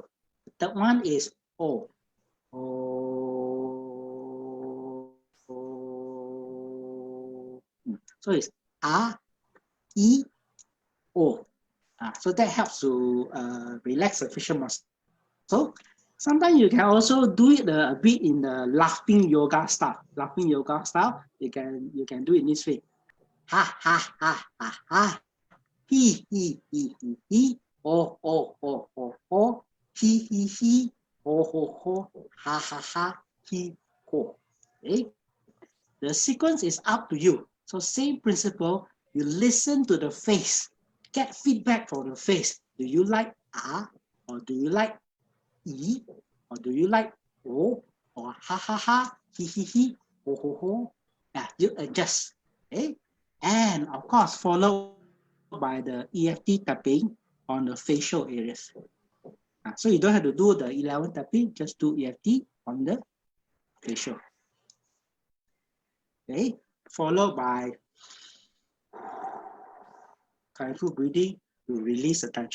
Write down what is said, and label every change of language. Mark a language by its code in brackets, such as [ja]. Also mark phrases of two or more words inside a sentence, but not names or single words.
[en] The third one is O. So it's A, E, O. So that helps to relax the facial muscle. So sometimes you can also do it a bit in the laughing yoga style. You can do it this way. Ha ha ha ha ha. He ho ho ho ho ho. He ho ho ho. Ha ha ha. He ho. Okay. The sequence is up to you. So same principle. You listen to the face. Get feedback from the face. Do you like ah, or do you like e, or do you like o, or ha ha ha, he, ho ho ho? Yeah, you adjust. Okay, and of course followed by the EFT tapping on the facial areas. So you don't have to do the 11 tapping, just do EFT on the facial. Okay, followed by kindful breathing to release the tension.